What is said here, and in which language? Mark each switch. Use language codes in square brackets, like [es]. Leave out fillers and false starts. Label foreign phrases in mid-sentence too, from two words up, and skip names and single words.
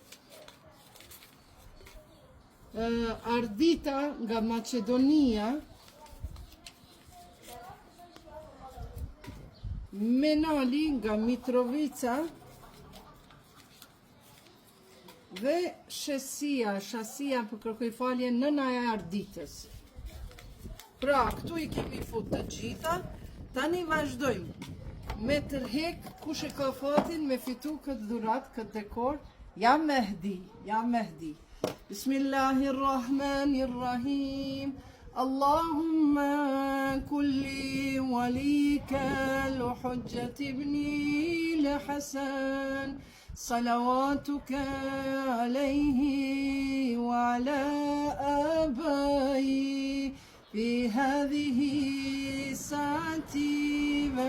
[sq] Ardita nga Macedonia, Menali nga Mitrovica dhe Shasia për kërkoj falje nëna e Arditës. Pra, këtu i kemi fut të gjitha, tani vazhdojmë me tërhek kush e ka fatin me fitu këtë dhurat, këtë dekor, Ja Mehdi. [ar] بسم الله الرحمن الرحيم. اللهم كل وليك الحجة ابن الحسن صلواتك عليه وعلى آبائه في هذه الساعة